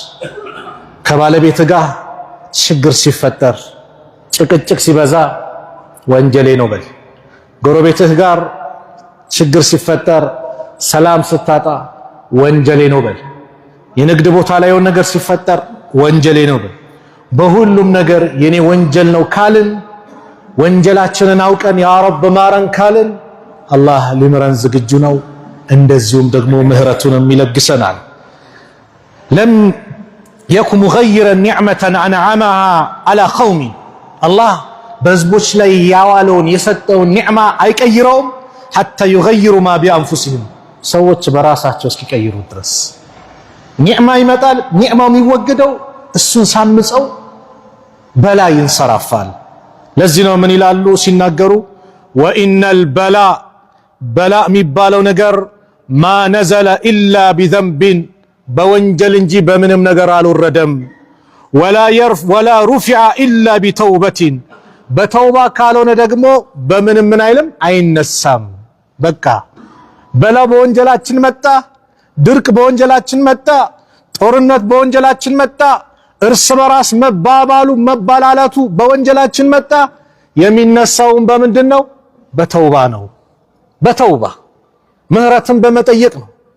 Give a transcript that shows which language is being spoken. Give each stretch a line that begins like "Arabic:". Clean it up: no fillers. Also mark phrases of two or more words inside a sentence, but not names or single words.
Amharic: ከባለቤት ጋር ችግር ሲፈጠር ጭቅጭቅ ሲበዛ ወንጀሌ ነው በል ጎረቤትህ ጋር ችግር ሲፈጠር ሰላም ስታጣ ወንጀሌ ነው በል የንግድ ቦታ ላይ የሆነ ነገር ሲፈጠር ወንጀሌ ነው በል በሁሉም ነገር የኔ ወንጀል ነው ካልን ወንጀላችንን አውቀን
Arabic: يا رب
Amharic: ማረን ካልን አላህ ሊምረን ዝግጁ ነው እንደዚሁም ደግሞ ምህረቱን ይለግሰናል
Arabic: ለም يكن مغيرا نعمة أنعمها على قوم الله
Amharic: በህዝቦች ላይ ያዋለውን የሰጠውን ኒዕማ አይቀይረውም
Arabic: حتى يغيروا ما بأنفسهم
Amharic: ሰዎች በራሳቸው እስኪቀይሩ ድረስ ኒዕማ ይመጣል ኒዕማው የሚወገደው እሱን ሳምፀው በላ ይንሰራፋል ለዚህ ነው ምን ይላሉ ሲናገሩ
Arabic: وإن البلاء بلاء
Amharic: የሚባለው ነገር
Arabic: ما نزل إلا بذنب
Amharic: በወንጀል እንጂ በምንም ነገር አልወረደም
Arabic: ولا رفع إلا بتوبة
Amharic: በተውባ ካልሆነ ደግሞ በምንም ምን አይልም አይነሳም በቃ በላ በወንጀላችን መጣ ድርቅ በወንጀላችን መጣ ጦርነት በወንጀላችን መጣ እርስ በራስ መባባሉ መባላላቱ በወንጀላችን መጣ የሚነሳውን በምንድነው በተውባ ነው በተውባ ምህረትን በመጠየቅ ነው